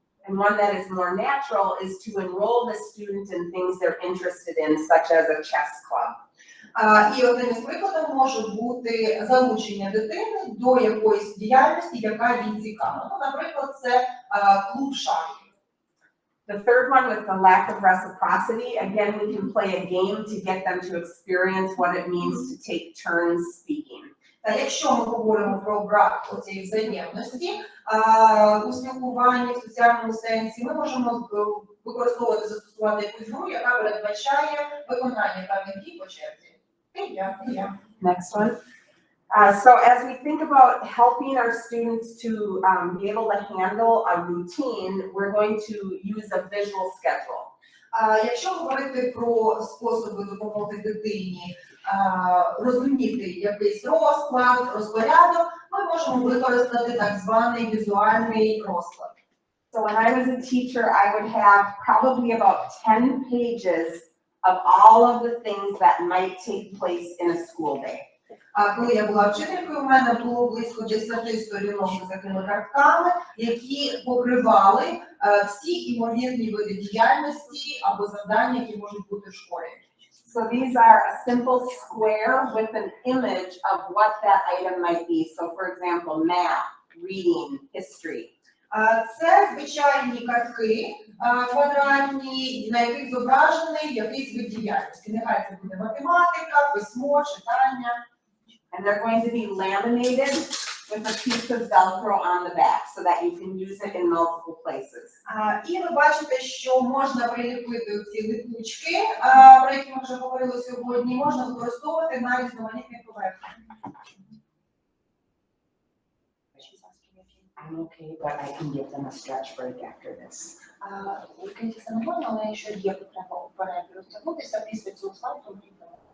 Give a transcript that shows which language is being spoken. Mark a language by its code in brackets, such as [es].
[en] And one that is more natural is to enroll the student in things they're interested in, such as a chess club. [uk] І одним із прикладів може бути залучення дитини до якоїсь діяльності, яка їй цікава. Ну, наприклад, це клуб шахів. [en] The third one with the lack of reciprocity, again, we can play a game to get them to experience what it means to take turns speaking. [uk] Та якщо ми говоримо про брак оцієї взаємності у спілкуванні, в соціальному сенсі, ми можемо використовувати, застосувати якусь гру, яка передбачає виконання певних дій по черзі. [en] Next one. So as we think about helping our students to be able to handle a routine, we're going to use a visual schedule. [uk] Якщо говорити про способи допомоги дитині розуміти якийсь розклад, розпорядок, ми можемо використати так званий візуальний розклад. [en] So when I was a teacher, I would have probably about 10 pages of all of the things that might take place in a school day. [uk] Коли я була вчителькою, у мене було близько 10 сторінок з такими картками, які покривали всі імовірні види діяльності або завдання, які можуть бути в школі. [en] So these are a simple square with an image of what that item might be. So for example, math, reading, history. [uk] Це звичайні картки квадратні, на яких зображений якийсь вид діяльності. Нехай це буде математика, письмо, читання. [en] And they're going to be laminated with a piece of Velcro on the back so that you can use it in multiple places. [uk] І ви бачите, що можна приліпити ці липучки, про які ми вже говорили сьогодні, можна використовувати на різноманітних поверхнях. [en] I'm okay, but I can give them a stretch break after this. [uk] Це нормально, але якщо є потреба у перерві розтягнутися після цього слайду, то